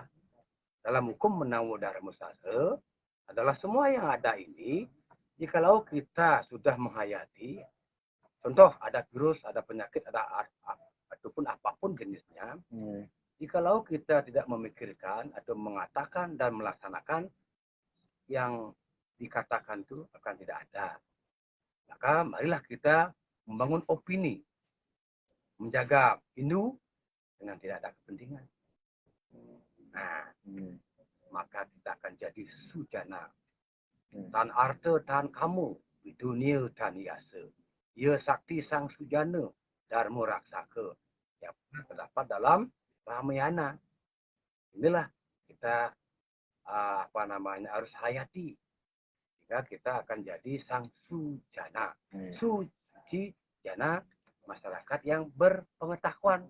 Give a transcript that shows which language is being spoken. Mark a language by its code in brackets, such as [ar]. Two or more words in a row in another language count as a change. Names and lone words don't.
[id] Dalam hukum menawu dharma sastra adalah semua yang ada ini, jikalau kita sudah menghayati, contoh ada virus, ada penyakit, ada ataupun apapun jenisnya, jikalau kita tidak memikirkan atau mengatakan dan melaksanakan yang dikatakan itu akan tidak ada. Maka marilah kita membangun opini, menjaga Hindu dengan tidak ada kepentingan. Nah, maka kita akan jadi sujana. [kaw] Tan arta tan kamu di dunia tan yasa. Ia sakti sang sujana dharma raksaka [id] yang terdapat dalam Ramayana. Inilah kita harus hayati. Sehingga kita akan jadi sang sujana. Suci jana masyarakat yang berpengetahuan.